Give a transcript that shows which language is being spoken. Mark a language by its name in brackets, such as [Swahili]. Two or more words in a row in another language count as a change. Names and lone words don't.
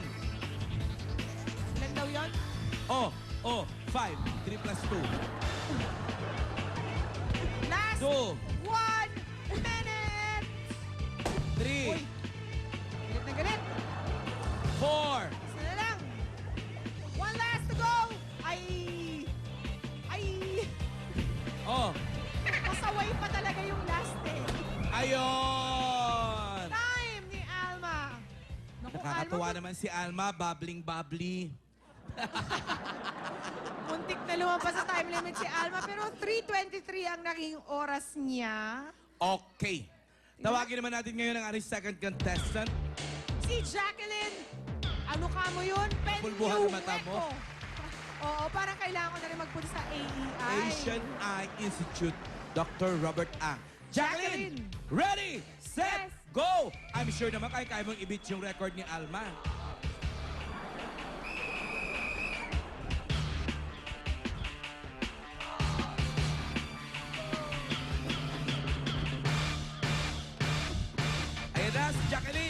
[Filipino] Ilan daw yun? [English] Oh, 5. 3 plus 2. Last 2. 1 minute! 3. [Filipino] Uy, galit na galit. 4. Isa na lang. [English] One last to go! Ay! Oh, [Filipino] Pasaway pa talaga yung last eh. ayun. Time ni Alma. Naku, Nakakatuwa Alma, naman si Alma, bubbling. muntik na lumampas sa [English] time limit [Filipino] si Alma, pero 3:23 ang naging oras niya. Okay. Tawagin naman natin ngayon ang ating [English] second contestant. [Filipino] Si Jacqueline. Ano ka mo yun? Pulbuhan ng mata mo. Oo, parang kailangan ko na rin magpunta sa AEI. Asian Eye Institute, Dr. Robert Ang. Jacqueline, Jacqueline. [English] ready, set, Yes. go! I'm sure [Filipino] naman kaya mong i-beat yung record ni Alma. Ayan na, si Jacqueline.